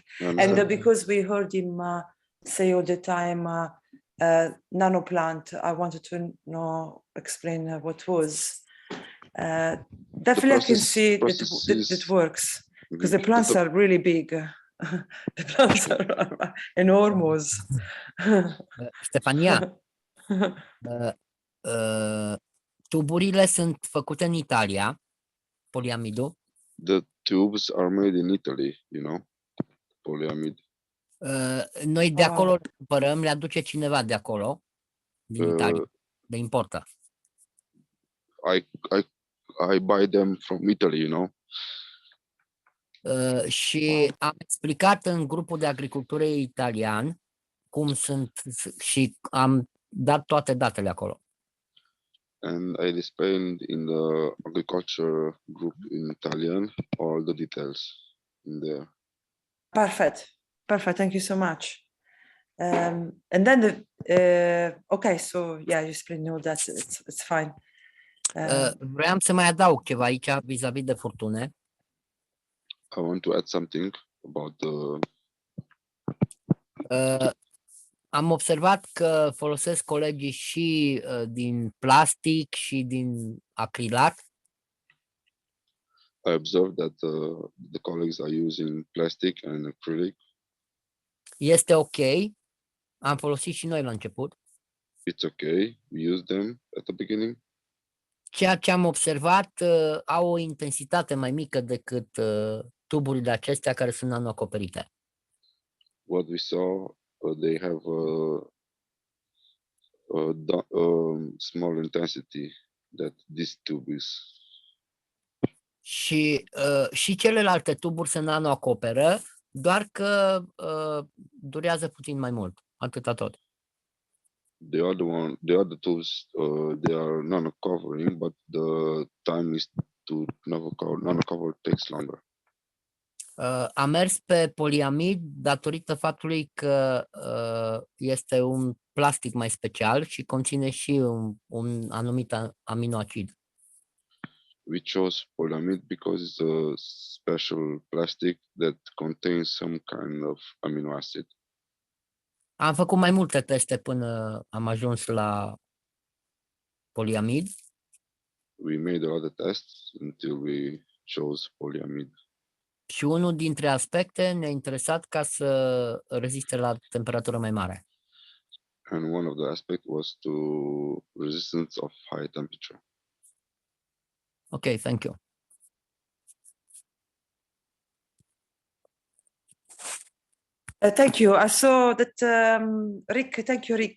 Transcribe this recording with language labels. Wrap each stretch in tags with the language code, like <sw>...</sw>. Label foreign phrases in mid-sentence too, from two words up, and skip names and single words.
<en>And because we heard him say all the time nano plant, I wanted to explain what was. Definitely I can see that it works, because the plants are really big. The plants are enormous.</en> <ro>Stefania, tuburile sunt făcute în Italia, poliamidul.</ro> <en>The tubes are made in Italy, you know, polyamide.</en> <ro>Noi de acolo le cumpărăm, le aduce cineva de acolo, din Italia, le importă.</ro> <en>I buy them from Italy, you know.</en> <ro>Și am explicat în grupul de agricultură italian cum sunt și am dat toate datele acolo.</ro> <en>And I explained in the agriculture group in Italian all the details in there. Perfect. Thank you so much. And then okay, so yeah, you explained all that. It's fine.</en> <ro>Vreau să mai adaug ceva aici vis-a-vis de furtune.</ro> <en>I want to add something about the.</en> <ro>Am observat că folosesc colegii și din plastic și din acrilat.</ro> <en>I observed that the colleagues are using plastic and acrylic.</en> <ro>Este ok. Am folosit și noi la început.</ro> <en>It's okay. We use them at the beginning.</en> <ro>Ceea ce am observat au o intensitate mai mică decât tuburile acestea care sunt nano-acoperite.</ro> <en>What we saw, they have small intensity that this tube is.</en> <ro>Și celelalte tuburi se nano-acoperă, doar că durează puțin mai mult. Atâta tot.</ro> <en>The other tubes, they are nano-covering, but the time is to nano-cover takes longer.</en> <ro>Am mers pe poliamid datorită faptului că este un plastic mai special și conține și un anumit aminoacid.</ro> <en>We chose polyamide because it's a special plastic that contains some kind of amino acid.</en> <ro>Am făcut mai multe teste până am ajuns la poliamid.</ro> <en>We made a lot of tests until we chose polyamide.</en> <ro>Și unul dintre aspecte ne-a interesat ca să reziste la temperatură mai mare.</ro> <en>And one of the aspects was to resistance of high temperature. Okay, thank you. Thank you. I saw that Rick. Thank you, Rick.</en>